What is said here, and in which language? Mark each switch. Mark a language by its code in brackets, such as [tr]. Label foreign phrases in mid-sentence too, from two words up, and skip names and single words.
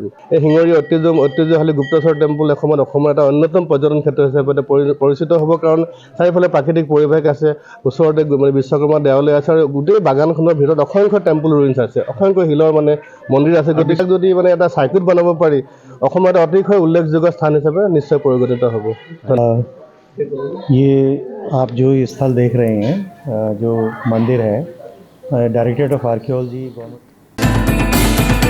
[as] এই শিঙৰি ঐতিহ্যশালী গুপ্তেশ্বৰ টেম্পল এসময়ত অসমৰ এটা অন্যতম পৰ্যটন ক্ষেত্ৰ হিচাপে পৰিচিত হ'ব, কাৰণ চাৰিওফালে প্ৰাকৃতিক পৰিৱেশ আছে, ওচৰতে বিশ্বকৰ্মা দেৱালয় আছে, আৰু গোটেই বাগানখনৰ ভিতৰত অসংখ্য [en] temple ruins [as] আছে, অসংখ্য শিলৰ মানে মন্দিৰ আছে। গতিকে যদি মানে এটা চাৰ্কিট বনাব পাৰি, অসমৰ এটা অতিশয় উল্লেখযোগ্য স্থান হিচাপে নিশ্চয় পৰিগণিত হ'ব। [hi] ये आप जो स्थल देख रहे हैं, जो मंदिर है, डायरेक्टरेट ऑफ आर्कियोलॉजी गवर्नमेंट